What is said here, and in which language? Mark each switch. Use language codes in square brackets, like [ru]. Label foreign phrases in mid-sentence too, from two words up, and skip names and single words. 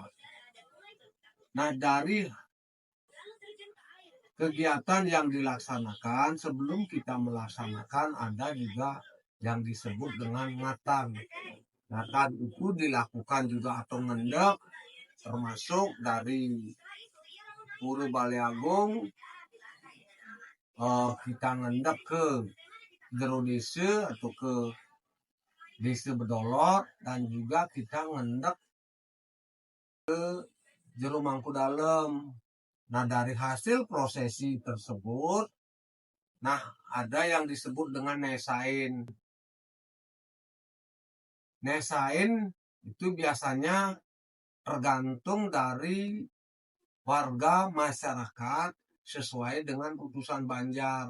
[id] Nah, dari kegiatan yang dilaksanakan, sebelum kita melaksanakan ada juga yang disebut dengan ngatan. Ngatan itu dilakukan juga atau ngendek, termasuk dari Pura Balai Agung, kita ngendek ke jero desa atau ke Desa Bedolot, dan juga kita ngendek ke jero Mangku Dalem. Nah, dari hasil prosesi tersebut, nah ada yang disebut dengan nesain. Nesain itu biasanya tergantung dari warga masyarakat sesuai dengan putusan Banjar.